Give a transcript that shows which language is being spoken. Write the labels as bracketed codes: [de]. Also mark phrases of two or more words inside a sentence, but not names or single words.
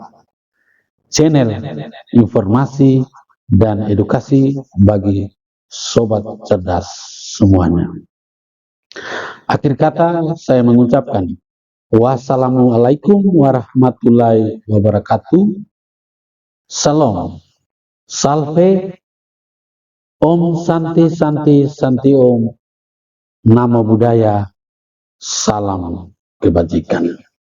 [id] Channel informasi dan edukasi bagi sobat cerdas semuanya. Akhir kata saya mengucapkan [ar] والسلام عليكم ورحمة الله وبركاته. [id] Salam, salve, [sa] ॐ शान्ति शान्ति शान्ति ॐ, [pi] Namo Buddhaya, [id] salam kebajikan.